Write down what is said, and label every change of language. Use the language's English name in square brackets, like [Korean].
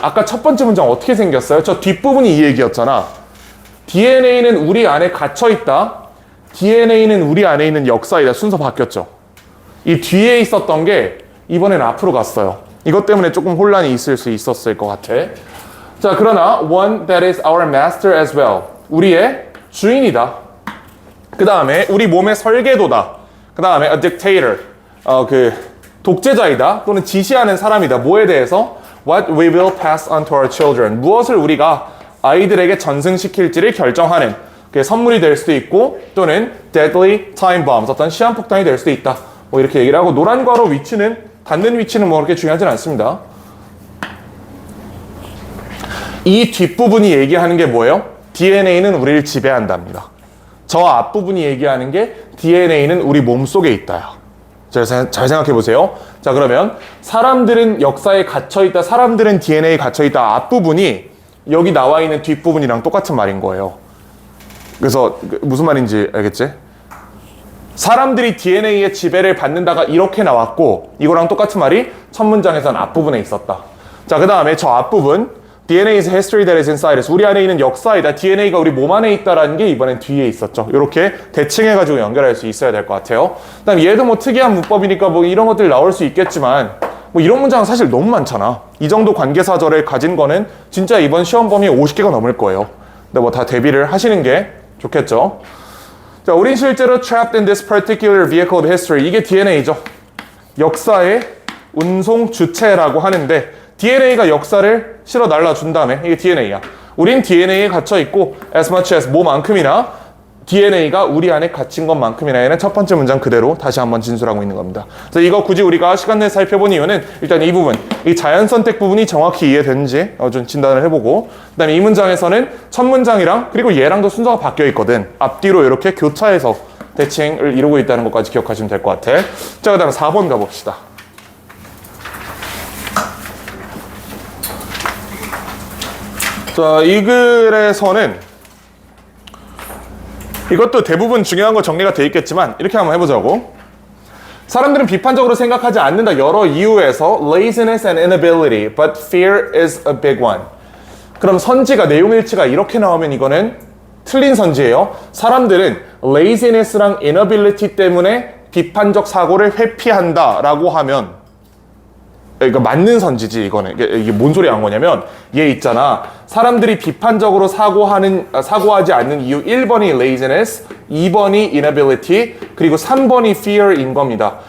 [Korean] 아까 첫 번째 문장 어떻게 생겼어요? 저 뒷부분이 이 얘기였잖아. DNA는 우리 안에 갇혀 있다. DNA는 우리 안에 있는 역사이다. 순서 바뀌었죠. 이 뒤에 있었던 게 이번엔 앞으로 갔어요. 이것 때문에 조금 혼란이 있을 수 있었을 것 같아. 자, 그러나 [English] one that is our master as well. [Korean] 우리의 주인이다. 그 다음에 우리 몸의 설계도다. 그 다음에 a dictator. 독재자이다. 또는 지시하는 사람이다. 뭐에 대해서? [English] What we will pass on to our children. [Korean] 무엇을 우리가 아이들에게 전승시킬지를 결정하는. 그게 선물이 될 수도 있고 또는 [English] deadly time bombs. [Korean] 어떤 시한폭탄이 될 수도 있다. 뭐 이렇게 얘기를 하고 노란 괄호 위치는 닿는 위치는 뭐 그렇게 중요하진 않습니다. 이 뒷부분이 얘기하는 게 뭐예요? DNA는 우리를 지배한답니다. 저 앞부분이 얘기하는 게 DNA는 우리 몸속에 있다요. 잘 생각해 보세요. 자, 그러면 사람들은 역사에 갇혀있다, 사람들은 DNA에 갇혀있다 앞부분이 여기 나와 있는 뒷부분이랑 똑같은 말인 거예요. 그래서 무슨 말인지 알겠지? 사람들이 DNA의 지배를 받는다가 이렇게 나왔고 이거랑 똑같은 말이 첫 문장에서는 앞부분에 있었다. 자, 그 다음에 저 앞부분 [English] DNA's history that is inside us. [Korean] 우리 안에 있는 역사이다. DNA가 우리 몸 안에 있다라는 게 이번엔 뒤에 있었죠. 이렇게 대칭해가지고 연결할 수 있어야 될 것 같아요. 그다음 얘도 뭐 특이한 문법이니까 뭐 이런 것들 나올 수 있겠지만 뭐 이런 문장은 사실 너무 많잖아. 이 정도 관계사절을 가진 거는 진짜 이번 시험 범위에 50개가 넘을 거예요. 근데 뭐 다 대비를 하시는 게 좋겠죠. 자, 우린 실제로 [English] trapped in this particular vehicle of history. [Korean] 이게 DNA죠. 역사의 운송 주체라고 하는데 DNA가 역사를 실어 날라준 다음에 이게 DNA야. 우린 DNA에 갇혀 있고 [English] as much as [Korean] 뭐만큼이나 DNA가 우리 안에 갇힌 것만큼이나 얘는 첫 번째 문장 그대로 다시 한번 진술하고 있는 겁니다. 그래서 이거 굳이 우리가 시간 내에 살펴본 이유는 일단 이 부분, 이 자연 선택 부분이 정확히 이해되는지 좀 진단을 해보고 그다음에 이 문장에서는 첫 문장이랑 그리고 얘랑도 순서가 바뀌어 있거든. 앞뒤로 이렇게 교차해서 대칭을 이루고 있다는 것까지 기억하시면 될 것 같아. 자, 그다음에 4번 가봅시다. 자, 이 글에서는 이것도 대부분 중요한 거 정리가 돼 있겠지만 이렇게 한번 해보자고. 사람들은 비판적으로 생각하지 않는다. 여러 이유에서 [English] laziness and inability, but fear is a big one. [Korean] 그럼 선지가 내용 일치가 이렇게 나오면 이거는 틀린 선지예요. 사람들은 laziness랑 inability 때문에 비판적 사고를 회피한다라고 하면 그러니까 맞는 선지지 이거는. 이게 뭔 소리 한 거냐면 얘 있잖아. 사람들이 비판적으로 사고하지 않는 이유 1번이 laziness, 2번이 inability, 그리고 3번이 fear인 겁니다.